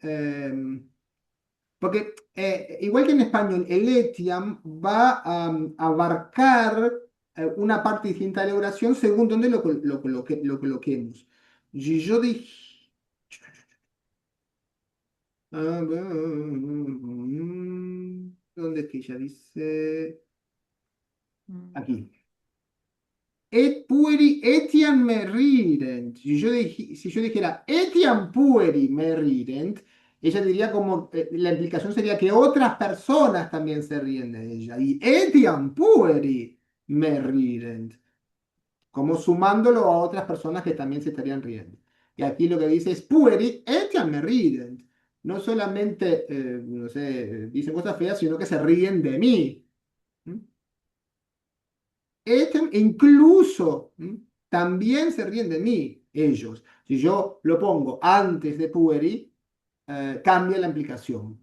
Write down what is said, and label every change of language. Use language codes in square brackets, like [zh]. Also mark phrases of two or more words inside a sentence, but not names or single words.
[es] Porque igual que en español, el etiam va a abarcar una parte distinta de la oración según donde lo coloquemos. Y yo dije... ¿Dónde es que ella dice? Aquí. [la] Et pueri etiam me rident. [es] Si yo dijera [la] etiam pueri me rident, [es] ella diría como, la implicación sería que otras personas también se ríen de ella. Y [la] etiam pueri me rident, [es] como sumándolo a otras personas que también se estarían riendo. Y aquí lo que dice es [la] pueri etiam me rident. [es] No solamente, no sé, dicen cosas feas, sino que se ríen de mí. ¿Mm? Incluso también se ríen de mí, ellos. Si yo lo pongo antes de pueri, cambia la implicación.